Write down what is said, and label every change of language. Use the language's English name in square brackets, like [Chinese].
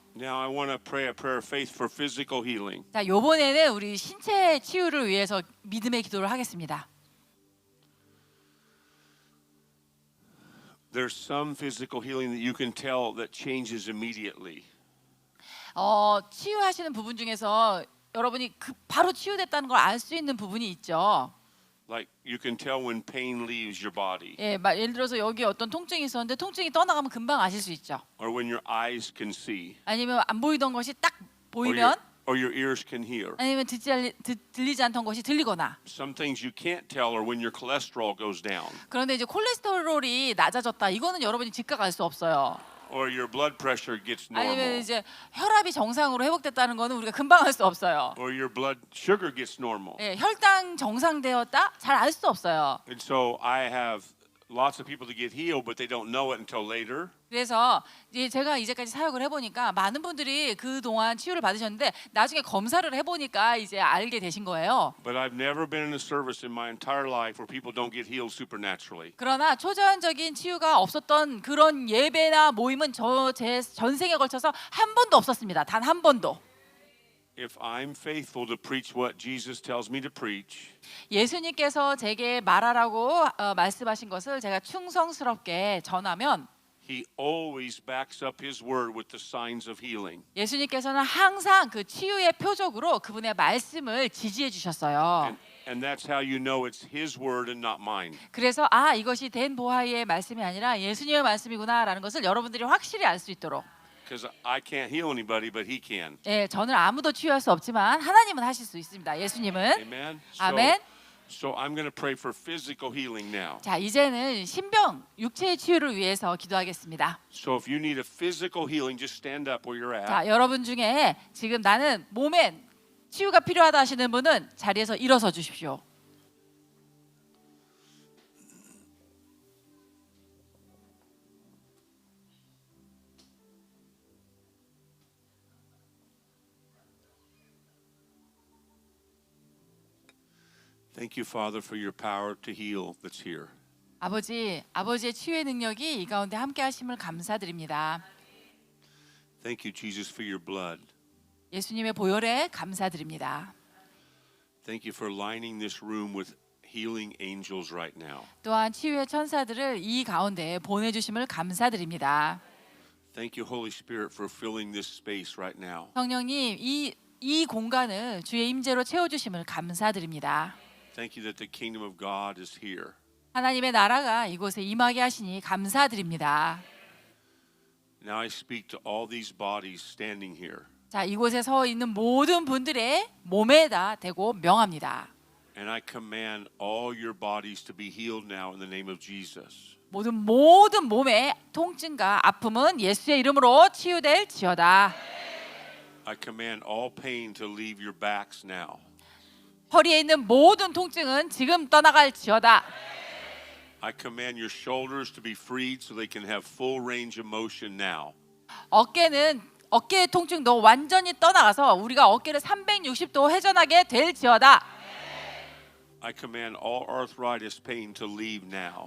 [English] Now I want to pray a prayer of faith for physical healing. [Korean] 자, 이번에는 우리 신체 치유를 위해서 믿음의 기도를 하겠습니다. [English] There's some physical healing that you can tell that changes immediately. [Korean] 치유하시는 부분 중에서 여러분이 바로 치유됐다는 걸 알 수 있는 부분이 있죠. [English] Like you can tell when pain leaves your body, [Korean] 예, 예를 들어서 여기 어떤 통증이 있었는데 통증이 떠나가면 금방 아실 수 있죠. [English] or when your eyes can see, [Korean] 아니면 안 보이던 것이 딱 [English] or [Korean] 보이면, [English] your ears can hear. [Korean] 아니면 들리지 않던 것이 들리거나. [English] Some things you can't tell are when your cholesterol goes down, [Korean] 그런데 이제 콜레스테롤이 낮아졌다. 이거는 여러분이 즉각 알 수 없어요. [English] or your blood pressure gets [Korean] 아니면 [English] normal, [Korean] 이제 혈압이 정상으로 회복됐다는 거는 우리가 금방 알 수 없어요. [English] or your blood sugar gets normal. [Korean] 예, 혈당 정상되었다? 잘 알 수 없어요. [English] And so I have lots of people to get healed, but they don't know it until later. [Korean] 그래서 제가 이제까지 사역을 해보니까 많은 분들이 그동안 치유를 받으셨는데 나중에 검사를 해보니까 이제 알게 되신 거예요. [English] But I've never been in a service in my entire life where people don't get healed supernaturally. [Korean] 그러나 초자연적인 치유가 없었던 그런 예배나 모임은 제 전생에 걸쳐서 한 번도 없었습니다. 단 한 번도. [English] If I'm faithful to preach what Jesus tells me to preach, [Korean] 예수님께서 제게 말하라고 말씀하신 것을 제가 충성스럽게 전하면 [English] He always backs up His word with the signs of healing. [Korean] 예수님께서는 항상 그 치유의 표적으로 그분의 말씀을 지지해 주셨어요. [English] And that's how you know it's His word and not mine. [Korean] 그래서 이것이 댄 보하이의 말씀이 아니라 예수님의 말씀이구나라는 것을 여러분들이 확실히 알 수 있도록. [English] Because I can't heal anybody, but He can. [Korean] 예, 저는 아무도 치유할 수 없지만 하나님은 하실 수 있습니다. 예수님은. [English] Amen. [Korean] 아멘. [English] So I'm going to pray for physical healing now. [Korean] 자, 이제는 신병 육체의 치유를 위해서 기도하겠습니다. [English] So if you need a physical healing, just stand up where you're at. [Korean] 자, 여러분 중에 지금 나는 몸에 치유가 필요하다 하시는 분은 자리에서 일어서 주십시오. [English] Thank you, Father, for your power to heal that's here. [Korean] 아버지의 치유의 능력이 이 가운데 함께 하심을 감사드립니다. [English] Thank you, Jesus, for your blood. [Korean] 예수님의 보혈에 감사드립니다. [English] Thank you for lining this room with healing angels right now. [Korean] 또한 치유의 천사들을 이 가운데 보내주심을 감사드립니다. [English] Thank you, Holy Spirit, for filling this space right now. [Korean] 성령님, 이 공간을 주의 임재로 채워주심을 감사드립니다. [English] Thank you that the kingdom of God is here. [Korean] 하나님의 나라가 이곳에 임하게 하시니 감사드립니다. [English] Now I speak to all these bodies standing here. [Korean] 자, 이곳에 서 있는 모든 분들의 몸에다 대고 명합니다. [English] And I command all your bodies to be healed now in the name of Jesus. [Korean] 모든 몸의 통증과 아픔은 예수의 이름으로 치유될지어다. [English] I command all pain to leave your backs now. [Korean] 허리에 있는 모든 통증은 지금 떠나갈지어다. [English] I command your shoulders to be freed so they can have full range of motion now. [Korean] 어깨의 통증도 완전히 떠나가서 우리가 어깨를 360도 회전하게 될지어다. [English] I command all arthritis pain to leave now.